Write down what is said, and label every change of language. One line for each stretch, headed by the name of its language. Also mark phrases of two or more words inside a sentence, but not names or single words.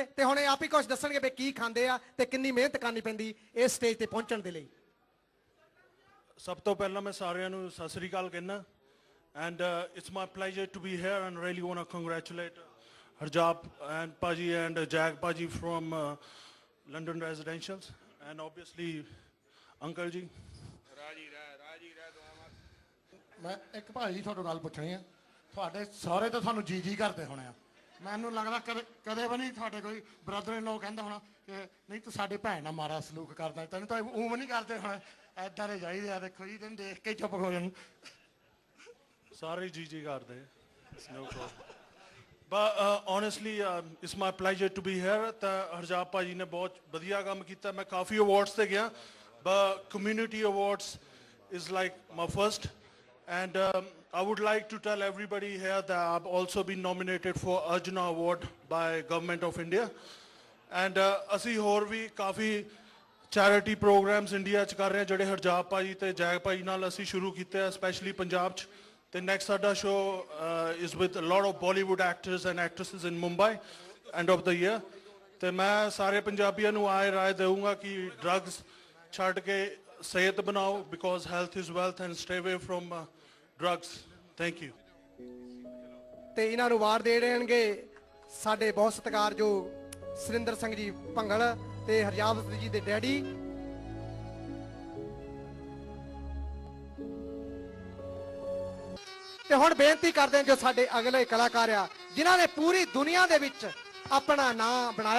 Punjabi: ਤੇ ਹੁਣ ਇਹ ਆਪ ਹੀ ਕੁਝ ਦੱਸਣਗੇ ਵੀ ਕੀ ਖਾਂਦੇ ਆ ਤੇ ਕਿੰਨੀ ਮਿਹਨਤ ਕਰਨੀ ਪੈਂਦੀ ਇਸ ਸਟੇਜ ਤੇ ਪਹੁੰਚਣ ਦੇ ਲਈ। ਸਭ ਤੋਂ ਪਹਿਲਾਂ ਮੈਂ ਸਾਰਿਆਂ ਨੂੰ ਸਤਿ ਸ੍ਰੀ ਅਕਾਲ ਕਹਿਣਾ,
English: and it's my pleasure to be here and really want to congratulate Harjap and Bhaji and Jag Bhaji from London residentials, and obviously uncle ji raji
Punjabi: ਮੈਂ ਇੱਕ ਭਾਈ ਤੁਹਾਡੇ ਨਾਲ ਪੁੱਛਣੀ ਆ, ਤੁਹਾਡੇ ਸਾਰੇ ਤਾਂ ਤੁਹਾਨੂੰ ਜੀ ਕਰਦੇ ਹੋਣੇ ਆ, ਮੈਨੂੰ ਲੱਗਦਾ ਕਦੇ ਵੀ ਨਹੀਂ ਤੁਹਾਡੇ ਕੋਈ
English: brother in law
Punjabi: ਕਹਿੰਦਾ ਹੋਣਾ ਕਿ ਨਹੀਂ ਤੂੰ ਸਾਡੇ ਭੈਣ ਨਾਲ ਮਾਰਾ ਸਲੂਕ ਕਰਦਾ, ਤੈਨੂੰ ਤਾਂ ਉਹ ਨਹੀਂ ਕਰਦੇ ਹੋਣੇ, ਐਦਾਂ ਦੇ ਚਾਹੀਦੇ ਆ। ਦੇਖੋ ਜੀ ਤੈਨੂੰ ਦੇਖ ਕੇ ਚੁੱਪ ਹੋ ਜਾਣ ਸਾਰੇ ਜੀ ਕਰਦੇ,
English: no problem. But honestly, it's my pleasure to be here.
Punjabi: ਤਾਂ ਹਰਜਾਪ ਭਾਜੀ ਨੇ ਬਹੁਤ ਵਧੀਆ ਕੰਮ ਕੀਤਾ। ਮੈਂ ਕਾਫੀ ਅਵਾਰਡਸ ਤੇ ਗਿਆ,
English: but community awards is like my first, and I would like to tell everybody here that I've also been nominated for Arjuna Award by Government of India, and
Punjabi: ਅਸੀਂ ਹੋਰ ਵੀ ਕਾਫੀ ਚੈਰਿਟੀ ਪ੍ਰੋਗਰਾਮਸ ਇੰਡੀਆ 'ਚ ਕਰ ਰਹੇ ਹਾਂ ਜਿਹੜੇ ਹਰਜਾਪ ਭਾਜੀ ਤੇ ਜੈਗ ਭਾਜੀ ਨਾਲ ਅਸੀਂ ਸ਼ੁਰੂ ਕੀਤੇ ਆ, ਸਪੈਸ਼ਲੀ ਪੰਜਾਬ 'ਚ।
English: The next ਸਾਡਾ show is with a lot of Bollywood actors and actresses in Mumbai end of the year.
Punjabi: ਤੇ ਮੈਂ ਸਾਰੇ ਪੰਜਾਬੀਆਂ ਨੂੰ ਆਏ ਰਾਏ ਦੇਵਾਂਗਾ ਕਿ ਡਰੱਗਸ ਛੱਡ ਕੇ ਸਿਹਤ ਬਣਾਓ,
English: because health is wealth, and stay away from drugs. Thank you.
Punjabi: ਤੇ ਇਹਨਾਂ ਨੂੰ ਵਾਰ ਦੇ ਦੇਣਗੇ ਸਾਡੇ ਬਹੁਤ ਸਤਿਕਾਰਯੋਗ ਸੁਰਿੰਦਰ ਸਿੰਘ ਜੀ ਭੰਗਲ ਤੇ ਹਰਜਾਪ ਜੀ ਦੇ ਡੈਡੀ। ਤੇ ਹੁਣ ਬੇਨਤੀ ਕਰਦੇ ਜੋ ਸਾਡੇ ਅਗਲੇ ਕਲਾਕਾਰ ਆ ਜਿਨ੍ਹਾਂ ਨੇ ਪੂਰੀ ਦੁਨੀਆ ਦੇ ਵਿੱਚ ਆਪਣਾ ਨਾਂ ਬਣਾਇਆ।